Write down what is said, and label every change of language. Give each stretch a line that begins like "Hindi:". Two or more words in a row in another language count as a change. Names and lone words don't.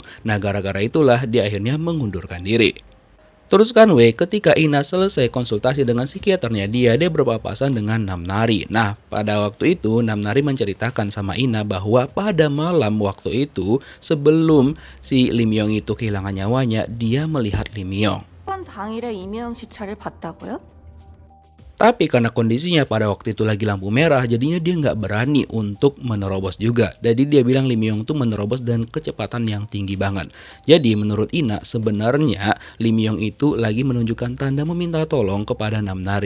Indonesian: Nah, gara-gara itulah dia akhirnya mengundurkan diri. Teruskan ketika Ina selesai konsultasi dengan psikiaternya dia berpapasan dengan Namnari. Nah, pada waktu itu Namnari menceritakan sama Ina bahwa pada malam waktu itu sebelum si Lee Myung itu kehilangan nyawanya, dia melihat Lee Myung.
Korean: 사건 당일에 이미영 씨 차를 봤다고요?
Indonesian: Tapi karena kondisinya pada waktu itu lagi lampu merah, jadinya dia nggak berani untuk menerobos juga. Jadi dia bilang Lee Myung tuh menerobos dan kecepatan yang tinggi banget. Jadi menurut Ina, sebenarnya Lee Myung itu lagi menunjukkan tanda meminta tolong kepada Namnari.